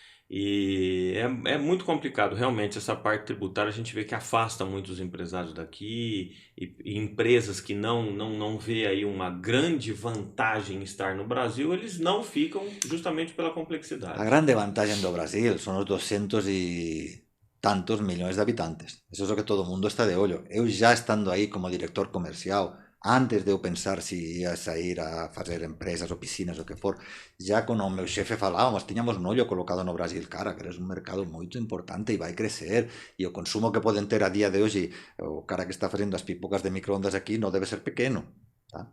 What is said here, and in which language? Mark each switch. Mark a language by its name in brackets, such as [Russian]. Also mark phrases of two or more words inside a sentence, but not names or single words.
[Portuguese] E é muito complicado, realmente, essa parte tributária. A gente vê que afasta muito os empresários daqui e empresas que não vê aí uma grande vantagem em estar no Brasil, eles não ficam justamente pela A complexidade. [Galician] grande vantagem do Brasil son os 200 e tantos millóns de habitantes. Eso é o que todo o mundo está de ollo. Eu já estando aí como director comercial, antes de eu pensar se ia sair a fazer empresas ou piscinas, o que for, já con o meu xefe falábamos, tiñamos un ollo colocado no Brasil. Cara, que eres un mercado moito importante e vai crecer, e o consumo que poden ter a día de hoxe, o cara que está facendo as pipocas de microondas aquí non debe ser pequeno, tá?